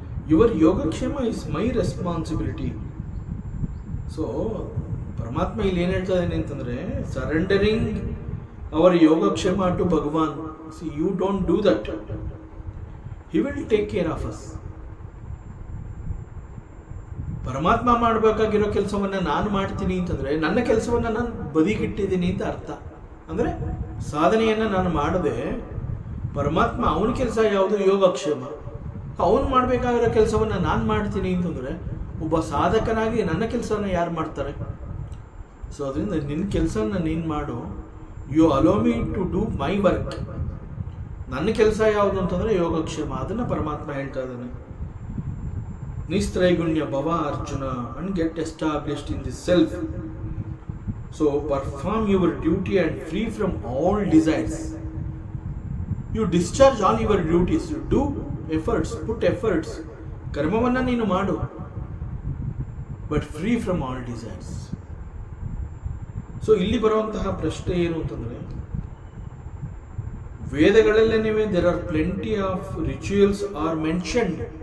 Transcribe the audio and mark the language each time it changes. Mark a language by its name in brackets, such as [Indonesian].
[English] Your Yogakshema is my responsibility. [Kannada] So, ಪರಮಾತ್ಮ ಇಲ್ಲಿ ಏನು ಹೇಳ್ತಾ ಇದ್ದಾನೆ ಅಂತಂದ್ರೆ, [English] Surrendering our ಯೋಗಕ್ಷೇಮ to Bhagwan. See you don't do that. He will take care of us. [Kannada] ಪರಮಾತ್ಮ ಮಾಡಬೇಕಾಗಿರೋ ಕೆಲಸವನ್ನ ನಾನು ಮಾಡ್ತೀನಿ ಅಂತಂದ್ರೆ ನನ್ನ ಕೆಲಸವನ್ನ ನಾನು ಬದಿಗಿಟ್ಟಿದ್ದೀನಿ ಅಂತ ಅರ್ಥ. ಅಂದ್ರೆ ಸಾಧನೆಯನ್ನ ನಾನು ಮಾಡದೆ ಪರಮಾತ್ಮ ಅವನ ಕೆಲಸ ಯಾವುದು? ಯೋಗಕ್ಷೇಮ. ಅವನು ಮಾಡಬೇಕಾಗಿರೋ ಕೆಲಸವನ್ನ ನಾನು ಮಾಡ್ತೀನಿ ಅಂತಂದ್ರೆ ಒಬ್ಬ ಸಾಧಕನಾಗಿ ನನ್ನ ಕೆಲಸನ ಯಾರು ಮಾಡ್ತಾರೆ? ಸೊ ಅದರಿಂದ ನಿನ್ನ ಕೆಲಸನ ನೀನು ಮಾಡು. [English] You allow me to do my work. [Kannada] ನನ್ನ ಕೆಲಸ ಯಾವುದು ಅಂತಂದ್ರೆ ಯೋಗಕ್ಷೇಮ. ಅದನ್ನ ಪರಮಾತ್ಮ ಹೇಳ್ತಾ ಇದ್ದಾನೆ. [Sanskrit] ನಿಸ್ತ್ರೈಗುಣ್ಯ ಭವ Arjuna [English] And get established in this self. So perform your duty and free from all desires. You discharge all your duties. You do efforts, put efforts. [Kannada] ಕರ್ಮವನ್ನ ನೀನು ಮಾಡು, [English] But free from all desires. [Kannada] So ಇಲ್ಲಿ ಬರುವಂತಹ ಪ್ರಶ್ನೆ ಏನು ಅಂತಂದ್ರೆ, ವೇದಗಳಲ್ಲೇನಿವೆ [English] There are plenty of rituals are mentioned.